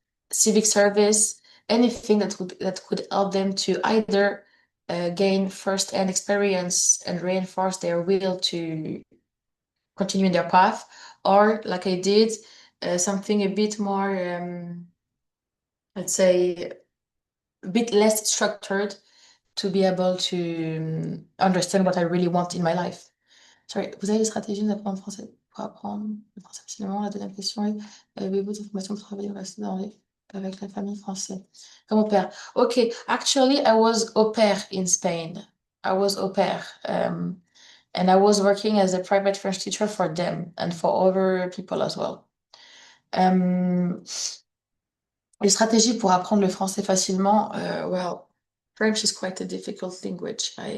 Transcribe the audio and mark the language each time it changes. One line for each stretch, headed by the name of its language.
English: civic service, anything that could help them to either gain first-hand experience and reinforce their will to continue in their path, or like I did, something a bit more, let's say, a bit less structured to be able to understand what I really want in my life.
French: Sorry, vous avez des stratégies d'apprendre français pour apprendre le français facilement? La deuxième question est, avez-vous des informations pour travailler ou rester avec la famille française? Comme au pair.
English: Okay, actually, I was au pair in Spain. I was au pair. And I was working as a private French teacher for them and for other people as well.
French: Les stratégies pour apprendre le français facilement,
English: well, French is quite a difficult language.